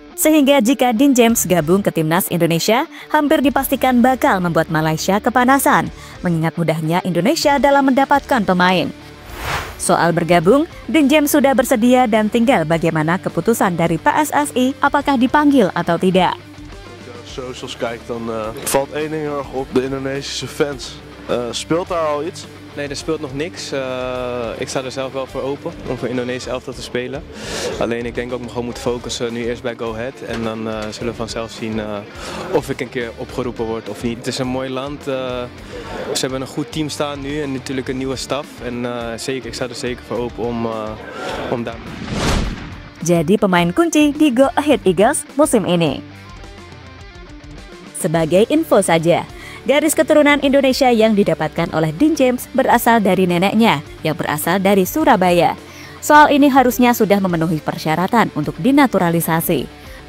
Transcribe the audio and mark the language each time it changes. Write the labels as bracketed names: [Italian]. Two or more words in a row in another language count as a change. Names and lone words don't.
[Indonesian] Sehingga jika Dean James gabung ke timnas Indonesia, hampir dipastikan bakal membuat Malaysia kepanasan, mengingat mudahnya Indonesia dalam mendapatkan pemain. Soal bergabung, Dean James sudah bersedia dan tinggal bagaimana keputusan dari PSSI apakah dipanggil atau tidak. [Dutch] Socials kijkt, dan valt één ding heel erg op, de Indonesische fans. Speelt daar al iets? Nee, er speelt nog niks. Ik sta er zelf wel voor open om voor Indonesië elftal te spelen. Alleen ik denk ook gewoon moet focussen nu eerst bij Go Ahead. En dan zullen we vanzelf zien of ik een keer opgeroepen word of niet. Het is een mooi land. Ze hebben een goed team staan nu en natuurlijk een nieuwe staf. En zeker, ik sta er zeker voor open om daar. [Indonesian] Jadi pemain kunci di Go Ahead Eagles musim ini. Sebagai info saja, garis keturunan Indonesia yang didapatkan oleh Dean James berasal dari neneknya yang berasal dari Surabaya. Soal ini harusnya sudah memenuhi persyaratan untuk dinaturalisasi.